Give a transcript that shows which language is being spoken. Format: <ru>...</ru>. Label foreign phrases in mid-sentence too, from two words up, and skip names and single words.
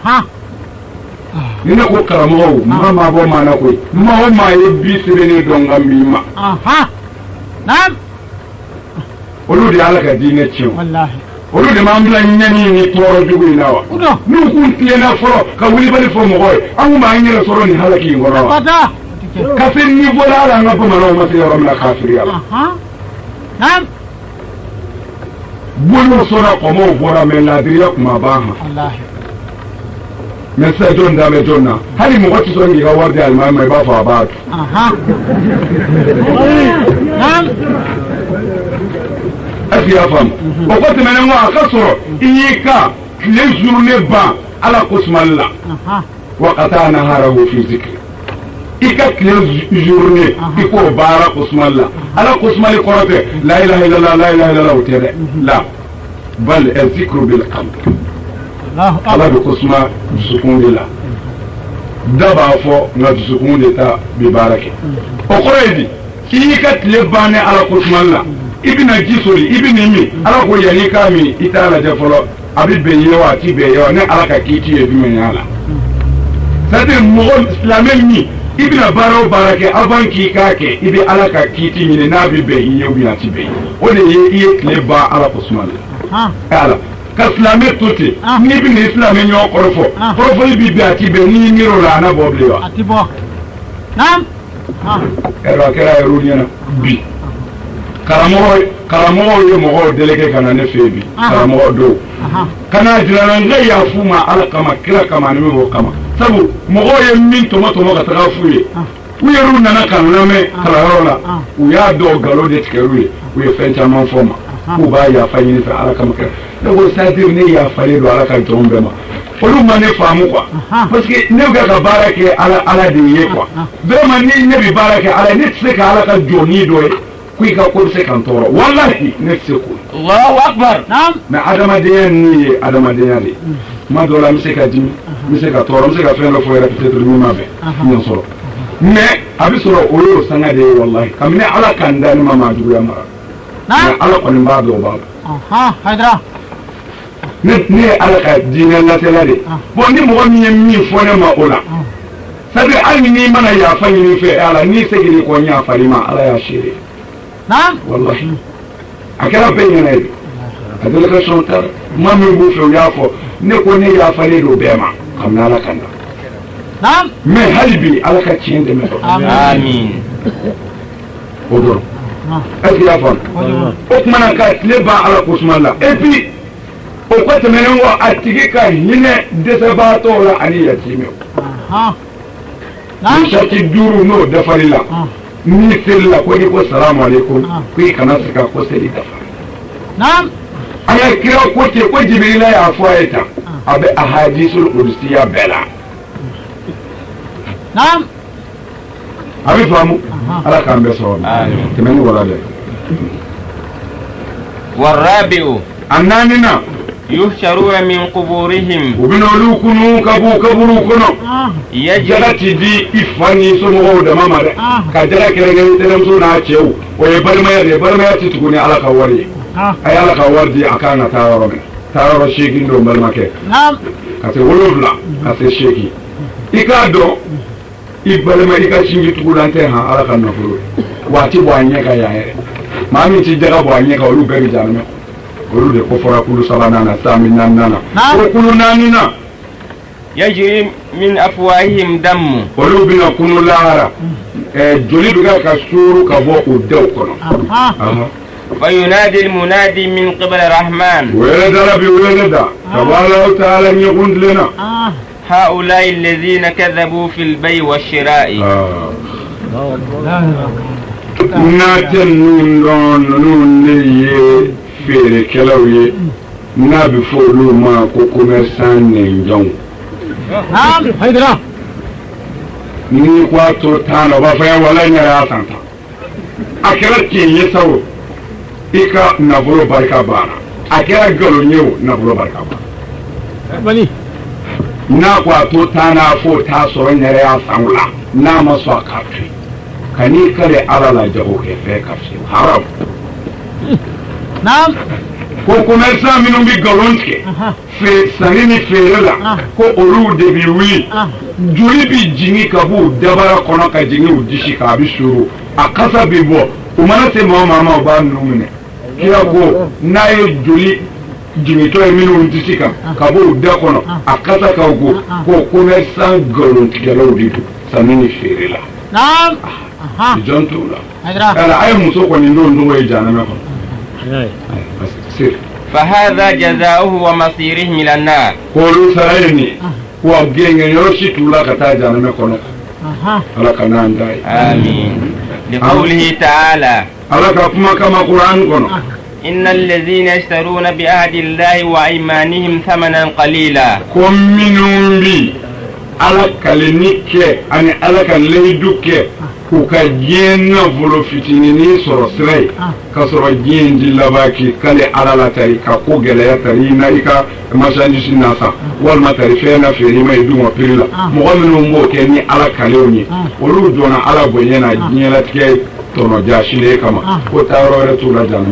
<bm>ni ne ko karamɔgɔw maa maa bɔ maa na koyi maa o maa ye bi sɛbɛnni dɔn ka min ma olu de ala ka diinɛ tiɲɛ olu de m'an bila ɲɛni ni tɔɔrɔ jugu in na wa n'u kun tilenna fɔlɔ ka wulibali fɔ mɔgɔ ye an kun b'an yɛrɛ sɔrɔ nin halaki in kɔnɔ wa ka se niveau la hali an ka bamananw ma se yɔrɔ min na kafiriya la bolo sɔnna kɔmɔw bɔra mɛ laadiriya kun ma ban han mɛ sisan jɔn da bɛ jɔn na hali mɔgɔ tɛ sɔn k'i ka wari di alimami ma i b'a fɔ a b'a dun</bm> <fr>est-ce que</fr> <bm>y'a faamu o ko tɛmɛnen kɔ a ka sɔrɔ i y'i ka tile journée ban ala ko sumali la wa ka taa naharahu fi zikri i ka tile journée i k'o baara ko sumali la ala ko sumali kɔrɔ tɛ</bm> <ar>لا إله إلا الله لا إله إلا الله</ar> <bm>o tɛ dɛ</bm> <ar>لا بل ذكر بالقلب</ar> <bm>ala bɛ ko suma dusukun de la da b'a fɔ nka dusukun de ta bi baara kɛ o kɔrɔ ye di i y'i ka tile bannen ala ko sumali la i bɛna ji soli i bɛ nin min ala ko yanni i k'a min i t'a lajɛ fɔlɔ a bɛ bɛn ye wa a ti bɛn ye wa ne ala ka kiiti ye jumɛn y'a la c'est-à-dire mɔgɔ silamɛ min i bɛna baara o baara kɛ avant k'i k'a kɛ i bɛ ala ka kiiti ɲini n'a bɛ bɛn i ye</bm> <fr>ou bien</fr> <bm>a ti bɛn o de ye i ye tile ban ala ko sumali la ala ka silamɛ to ten n'i bɛ nin silamɛ ɲɔgɔn kɔrɔfɔ kɔrɔfɔli bɛ bɛn a ti bɛn n'i miiri o la a na bɔ bilen wa a ti bɔ ɛrɛ a kɛra yɛrɛ ɲɛna bi karamɔgɔw ye mɔgɔw délégué ka na ne fɛ bi karamɔgɔ dɔw ka na jirana n ka yafu ma ala kama kira kama ani b'o kama sabu mɔgɔw ye min tɔmɔ ka taga f'u ye u yɛrɛw nana ka lamɛn kalanyɔrɔ la u y'a dɔw nkalon de tigɛr'u ye u ye fɛn caman fɔ ma k'u b'a yafa ɲini fɛ ala kama kira ne ko c'est-à-dire ne yafalen don ala ka jɔnw bɛɛ ma olu ma ne faamu</bm> <fr>quoi parce que</fr> <bm>ne bɛ ka baara kɛ ala de ye</bm> <fr>quoi vraiment</fr> <bm>ni ne bɛ baara kɛ ala ne tɛ se ka ala ka jɔnni dɔ ye ko i ka ko bɛ se ka n tɔɔrɔ wallahi ne tɛ se k'o ye.</bm> <ar>الله أكبر.</ar> <bm>mais adamadenya nin ye adamadenya de ye tuma dɔw la n bɛ se ka dimi n bɛ se ka tɔɔrɔ n bɛ se ka fɛn dɔ fɔ yɛrɛ peut-être min ma bɛn n y'o sɔrɔ mais a bɛ sɔrɔ o y'o sanga de ye wallahi kabini ala ka n da ne ma maa juguya mara mais ala kɔni b'a dɔn o b'a dɔn. ne ye ala ka diinɛ latɛla de bon ni mɔgɔ min ye min fɔ ne ma o la c'est-à-dire hali n'i mana yafa ɲini fɛ ala n'i seginna kɔ n yafali ma ala y'a seere wallahi a kɛra bɛɛ ɲɛna ye a délégation taara maa min b'u fɛ u y'a fɔ ne ko ne yafalen don bɛɛ ma kamna ala kanda</bm> <ar>نعم</ar> <bm>mais hali bi ala ka tiɲɛ dɛmɛ Amin. o dɔrɔn</bm> <fr>est-ce que</fr> <bm>y'a faamu o kumana ka tile ban ala ko suma la</bm> <fr>et puis</fr> <bm>o ko tɛmɛnen kɔ a tigi ka hinɛ dɛsɛbaatɔw la ani yatimɛw</bm> <ar>نعم</ar> <bm>misaki 5 n'o dafali la ni seli la ko ni ko</bm> <ar>السلام عليكم</ar> <bm>ko i kana sika ko seli dafari</bm> <ar>نعم</ar> <bm>an ka kira ko ten ko jibirila y'a fɔ a ye tan a bɛ</bm> <ar>الأحاديث القدسية</ar> <bm>bɛɛ la</bm> <ar>نعم</ar> <bm>a bɛ faamu ala k'an bɛɛ sɔrɔ Amin. tɛmɛ ni wala dɛ</bm> <ar>والرابع</ar> <bm>a naaninan</bm> <ar>يحشرون من قبورهم</ar> <bm>u bɛna olu kunu ka b'u kaburu kɔnɔ</bm> <ar>يجري</ar> <bm>jala ti di i fa ni somɔgɔw dama ma dɛ ka jala kɛrɛnkɛrɛn tɛnɛmuso n'a cɛw o ye balimaya de ye balimaya ti tugu ni ala ka wari ye a ye ala ka wari di a kan ka taa yɔrɔ minɛ taa yɔrɔ 8 don balimakɛ</bm> <ar>نعم</ar> <bm>ka se 7 ka se 8 i k'a dɔn i balima i ka sinji tugulan tɛ han ala ka nafolo ye waati bɔ a ɲɛ ka yan yɛrɛ maa min ti jaga bɔ a ɲɛ kan olu bɛɛ bɛ janmɛ olu de ko fɔra kulu 3nan na sami 4nan na o kulu 4 na</bm> <ar>يجري من أفواههم دم</ar> <bm>olu bɛna kunu lahara joli bɛ ka suuru ka bɔ o dɛw kɔnɔ</bm> <ar>فينادي المنادي من قبل الرحمن</ar> <bm>wele dala bi wele da tabalahu ta'ala ɲɛkuntilenna</bm> <ar>هؤلاء الذين كذبوا في البيع والشراء</ar> <bm>naatɛ ninnu dɔn ninnu ne ye feerekɛlaw ye n'a bɛ fɔ olu ma ko commerçant nɛnjɔnw</bm> <ar>نعم هيدرا</ar> <bm>ni ko a to tan na o b'a fɔ ye wala n yɛrɛ y'a san tan a kɛra tiɲɛ ye sa o i ka nafolo barika banna a kɛra nkalon ye o nafolo barika banna</bm> <ar>بني</ar> <bm>n'a ko a to tan na fo t'a sɔrɔ n yɛrɛ y'a san o la n'a ma sɔn a k'a to yen ka n'i kale ala la jago kɛ fɛn ka fi haram</bm> <ar>نعم</ar> <bm>ko commerçant minnu bɛ nkalon tigɛ sanni ni feere la ko olu de bɛ wuli joli bɛ jigin ka b'u dabara kɔnɔ ka jigin u disi kan a bɛ suru a kasa bɛ bɔ u mana se maa o maa ma u b'a ninnu minɛ kira ko n'a ye joli jigintɔ ye minnu disi kan ka b'u da kɔnɔ a kasa ka go ko commerçant nkalontigɛlaw de don sanni ni feere la</bm> <ar>نعم</ar> <bm>jɔn t'o la</bm> <ar>هيدرا</ar> <bm>yala a ye muso kɔni don tɔgɔ ye janamɛ kɔnɔ</bm> <ar>فهذا جزاؤه ومصيرهم إلى النار</ar> <bm>k'olu sara ye nin ye wa gɛngɛn yɔrɔ si t'u la ka taa janamɛ kɔnɔ ala ka n'an da ye</bm> <ar>آمين لقوله تعالى</ar> <bm>ala ka kuma kama Qur'an kɔnɔ</bm> <ar>إن الذين يشترون بعهد الله وأيمانهم ثمنا قليلا</ar> <bm>ko minnu bi ala kaleni kɛ ani ala ka layidu kɛ k'u ka diɲɛ nafolo fitininin sɔrɔ sira ye ka sɔrɔ diɲɛ di laban k'i kale ala la tari ka ko gɛlɛya tari i na i ka marchandise na san walima tari fɛn na feere i ma i dun o prix la mɔgɔ minnu b'o kɛ ni ala kalew ye olu donna ala bonya na diɲɛlatigɛ tɔnɔjasilen kama ko taa yɔrɔ wɛrɛ t'u la janmɛ</bm>